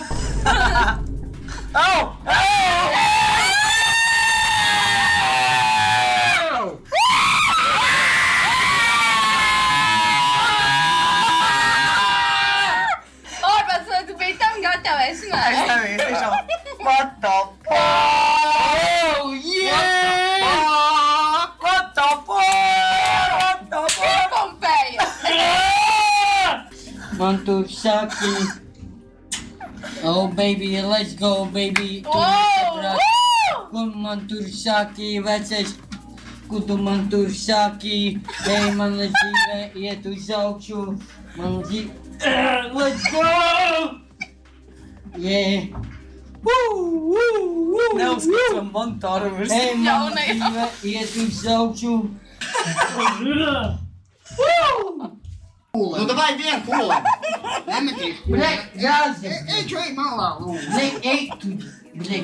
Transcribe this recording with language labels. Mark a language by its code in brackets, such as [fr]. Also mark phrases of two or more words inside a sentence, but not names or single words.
[lv] Au! Oi, pēc tu biji tam gatavs, Es nē? nebiju, es tiešām. [en] What the fuck? Oh, yeah! What the fuck? [lv] Pompēja! Man tur saki. [en] Oh, baby, let's go, baby. Wow! [lv] Kur man tur saki, vecais? Kur tu man tur saki? Ej, man dzīve iet uz augšu. Man dzīve... [en] Let's go! Yeah! [lv] Neuzskatām montāru virs. Ej, man Jaunajā. dzīve iet uz augšu. Nu, davai vien kūlēm. Nemetīs. Blek, jāzem. Ej, čo, ej malā, lūdzu. Blek, ej tu. Blek.